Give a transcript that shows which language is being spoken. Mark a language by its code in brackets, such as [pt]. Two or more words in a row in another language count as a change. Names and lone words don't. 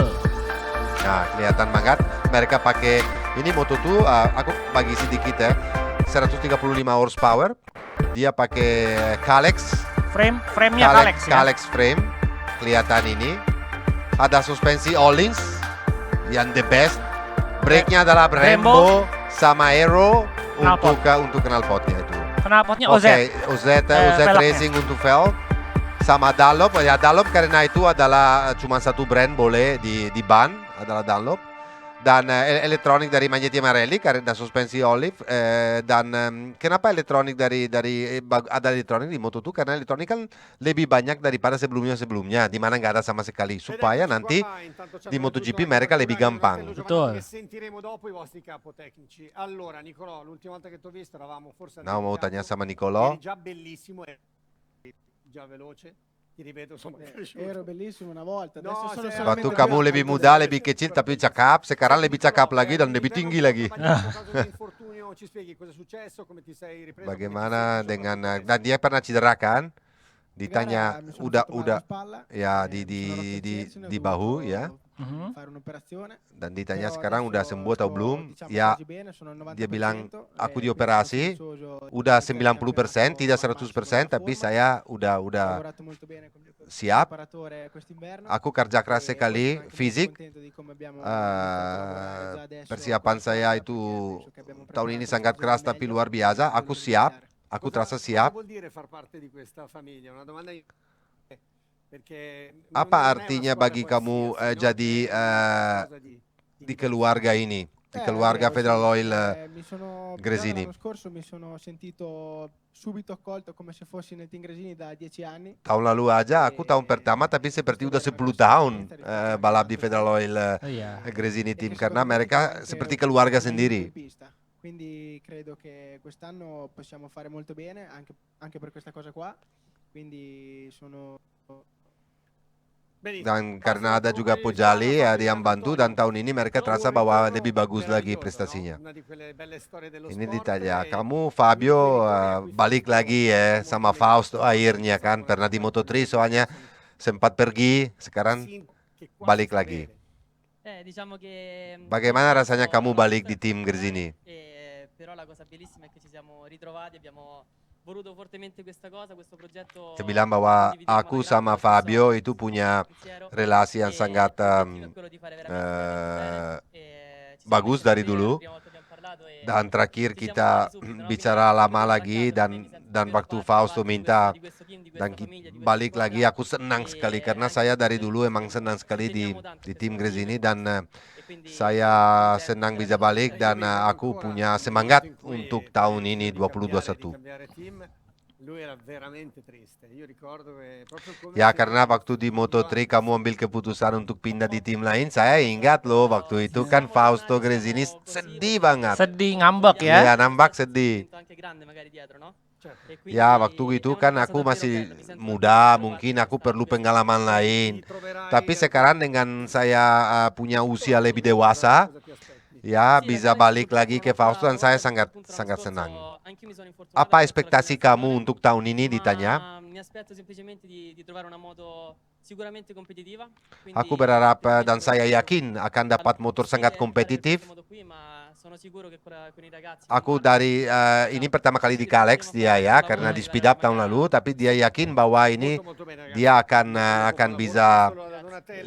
[id] Nah, kelihatan banget mereka pakai ini Moto2, aku bagi sedikit ya. 135 horsepower. Dia pakai Kalex. Frame-nya Kalex ya. Kalex frame. Kelihatan ini. Ada suspensi Öhlins yang [en] the best. [id] Brake-nya adalah Brembo sama Aero untuk knalpotnya itu. Knalpotnya Oke, OZ. OZ velgnya. Racing untuk velg. Sama Dunlop, ya Dunlop karena itu adalah cuma satu brand boleh di ban, adalah Dunlop. Dan elektronik dari Magneti Marelli karena suspensi Olive, dan kenapa elektronik ada elektronik di Moto2 karena elektronik kan lebih banyak daripada sebelumnya di mana nggak ada sama sekali supaya nanti di MotoGP mereka lebih gampang. Betul. [it] Sentiremo dopo i vostri capotecnici. Allora Nicolò, l'ultima volta che ti ho visto eravamo forse [id] Nah, mau tanya sama Nicolò. [it] eri già bellissimo, già veloce. Ti ripeto, sono cresciuto. Ero bellissimo una volta, adesso No, sono se- [id] Waktu [it] solamente [id] kamu [it] più [id] lebih [it] alto [id] muda, [it] del- [id] lebih kecil tapi cakep, sekarang lebih cakep lagi dan lebih tinggi lagi. [it] Infortunio, ci spieghi cosa è successo, come ti sei ripreso? [id] Bagaimana dengan dan dia pernah cedera kan? Ditanya [it] Mi sono [id] udah [it] fatto male alla [id] udah [it] spalla, [id] ya [it] mi sono rotto il cervine, ho [id] di bahu [it] dovuto [id] ya. [it] fare un'operazione. [id] Dan ditanya [it] Però [id] sekarang udah [it] adesso [id] sembuh atau [it] sto, [id] belum? [it] diciamo, [id] Ya, [it] quasi bene, sono al [id] dia bilang [it] 90%, [id] aku [it] e [id] dioperasi [it] penso [id] udah [it] di [id] 90%, tidak 100%, tapi saya [it] Ho [id] udah [it] lavorato molto bene con il mio [id] siap. [it] preparatore quest'inverno. [id] Aku kerja keras [it] E [id] sekali, [it] sono anche molto [id] fisik. [it] contento di come abbiamo iniziato a lavorare già adesso [id] Persiapan [it] con la [id] saya [it] squadra, [id] itu [it] perché penso che abbiamo [id] tahun ini [it] preparato [id] sangat [it] qualcosa [id] keras [it] di [id] tapi [it] meglio [id] luar biasa. [it] di [id] Aku [it] quello [id] siap, [it] iniziare. [id] aku [it] Cosa [id] terasa siap. [it] vuol dire far parte di questa famiglia? Una domanda perché [id] Apa [it] non è una [id] artinya [it] squadra [id] bagi kamu [it] qualsiasi, no? [id] jadi [it] È qualcosa di diverso. [id] keluarga ini, di keluarga [it] Vero, [id] Federal [it] sì, [id] Oil [it] mi sono, già [id] Gresini? [it] l'anno scorso mi sono sentito subito accolto come se fossi nel Team Gresini da 10 anni. [id] Tahun lalu aja aku tahun pertama tapi seperti udah 10 tahun balap di Federal Oil Iya. Gresini [it] e [id] Team [it] che [id] karena [it] secondo me [id] mereka [it] mi dà anche [id] seperti [it] un [id] keluarga [it] aiuto [id] sendiri. [it] in pista. Quindi credo che quest'anno possiamo fare molto bene anche per questa cosa qua. Quindi sono Benissimo. [id] Dan karena ada juga Pujali ya yang bantu dan tahun ini mereka terasa bahwa lebih bagus lagi prestasinya. [it] Una di quelle belle storie dello [id] Ini [it] sport [id] ditanya, [it] e [id] kamu Fabio balik lagi ya sama Fausto akhirnya kan pernah di Moto3 soalnya sempat pergi sekarang [it] che quasi [id] balik [it] fa [id] lagi. [it] bene. Diciamo che [id] Bagaimana rasanya kamu balik di tim Gresini? [it] Però la cosa bellissima è che ci siamo ritrovati, abbiamo voluto fortemente questa cosa, questo progetto. [id] Dia bilang bahwa aku sama Fabio itu punya relasi yang sangat bagus dari dulu. Dan terakhir kita bicara lama lagi dan waktu Fausto minta dan balik lagi aku senang sekali karena saya dari dulu emang senang sekali di tim Gresini dan saya senang bisa balik dan aku punya semangat untuk tahun ini 2021. [it] Lui era veramente triste. Io ricordo che proprio come [id] Ya karena waktu di Moto3 kamu ambil keputusan untuk pindah di tim lain, saya ingat loh waktu itu kan Fausto Gresini sedih banget. Sedih ngambek ya. Iya, nampak sedih. [it] Anche grande magari dietro, no? E quindi [id] Ya waktu [it] è [id] itu [it] una [id] kan [it] cosa [id] aku [it] davvero [id] masih [it] bella, mi sento [id] muda, [it] veramente [id] mungkin [it] parte [id] aku [it] di [id] perlu [it] questa [id] pengalaman lain. [it] troverai [id] Tapi sekarang dengan saya punya usia lebih dewasa, [it] cosa ti aspetti. [id] ya bisa balik lagi ke Fausto dan saya sangat senang. Apa ekspektasi kamu untuk tahun ini ditanya? [it] Mi aspetto semplicemente di trovare una moto sicuramente competitiva. [id] Aku berharap dan saya yakin akan dapat motor sangat kompetitif. Aku dari ini pertama kali di Kalex dia ya karena di [en] speed up [id] tahun lalu, tapi dia yakin bahwa ini [it] Molto bene, ragazzi. [id] dia akan bisa [it] Solo da Donatello